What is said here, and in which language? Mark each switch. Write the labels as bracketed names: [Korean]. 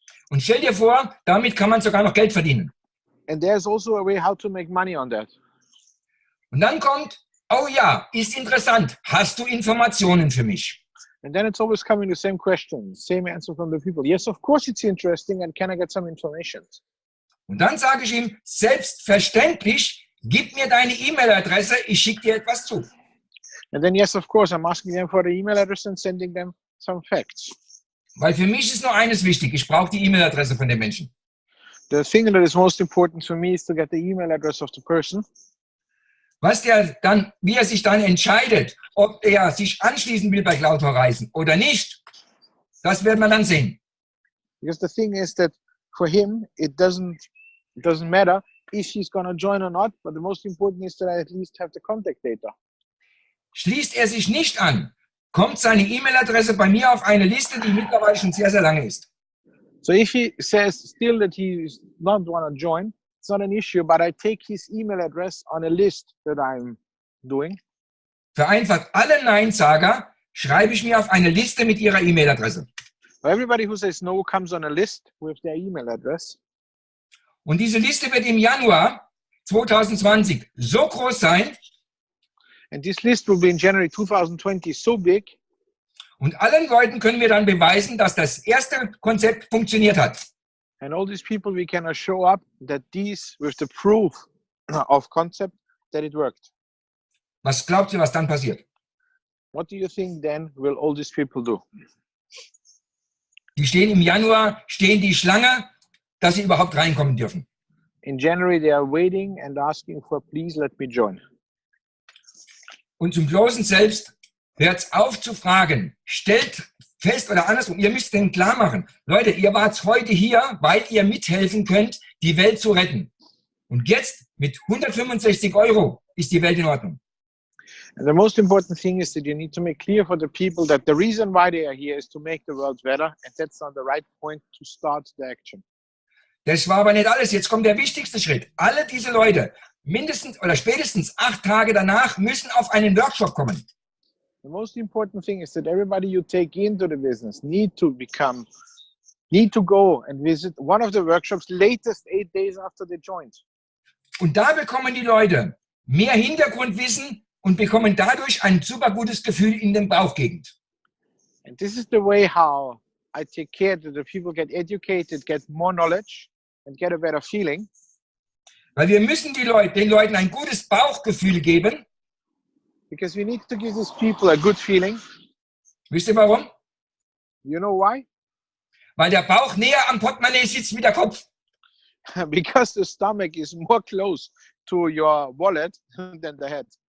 [German] Und stell dir vor, damit kann man sogar noch Geld verdienen. [English] And there's also a way how to make money on that. [German] Und dann kommt, oh ja, ist interessant. Hast du Informationen für mich? [English] And then it's always coming the same question, same answer from the people. Yes, of course it's interesting, and can I get some information? [German] Und dann sage ich ihm, selbstverständlich, gib mir deine E-Mail-Adresse, ich schicke dir etwas zu. [English] And then, yes, of course, I'm asking them for the email address and sending them some facts. [German] Weil für mich ist nur eines wichtig, ich brauche die E-Mail-Adresse von den Menschen. [English] The thing that is most important to me is to get the email address of the person. [German] Wie er sich dann entscheidet, ob er sich anschließen will bei Cloud Horizon oder nicht, das wird man dann sehen. [English] Because the thing is that for him, it doesn't matter if he's going to join or not, but the most important is that I at least have the contact data. [German] Schließt er sich nicht an, kommt seine E-Mail-Adresse bei mir auf eine Liste, die mittlerweile schon sehr, sehr lange ist. [English] So if he says still that he not want to join, it's not an issue, but I take his email address on a list that I'm doing. [German] Vereinfacht, alle Nein-Sager schreibe ich mir auf eine Liste mit ihrer E-Mail-Adresse. [English] Everybody who says no comes on a list with their email address. [German] Und diese Liste wird im Januar 2020 so groß sein, [English] and this list will be in January 2020 so big. [German] Und allen Leuten können wir dann beweisen, dass das erste Konzept funktioniert hat. [English] And all these people we can show up that these with the proof of concept that it worked. [German] Was glaubt ihr, was dann passiert? [English] What do you think then will all these people do? [German] Die stehen im Januar, die Schlange, dass sie überhaupt reinkommen dürfen. [English] In January they are waiting and asking for please let me join. [German] Und zum Closen selbst hört auf zu fragen. Stellt fest oder andersrum, ihr müsst denn klar machen, Leute, ihr wart heute hier, weil ihr mithelfen könnt, die Welt zu retten. Und jetzt mit 165 € ist die Welt in Ordnung. [English] And the most important thing is that you need to make clear for the people that the reason why they are here is to make the world better, and that's on the right point to start the action. [German] Das war aber nicht alles. Jetzt kommt der wichtigste Schritt. Alle diese Leute, mindestens oder spätestens 8 Tage danach, müssen auf einen Workshop kommen. [English] The most important thing is that everybody you take into the business need to go and visit one of the workshops latest 8 days after they joined. [German] Und da bekommen die Leute mehr Hintergrundwissen und bekommen dadurch ein super gutes Gefühl in der Bauchgegend. [English] And this is the way how I take care that the people get educated, get more knowledge and get a better feeling. [German] Weil wir müssen den Leuten ein gutes Bauchgefühl geben. [English] Because we need to give these people a good feeling. [German] Wisst ihr warum? [English] You know why? [German] Weil der Bauch näher am Portemonnaie sitzt wie der Kopf. [English] Because the stomach is more close to your wallet than the head.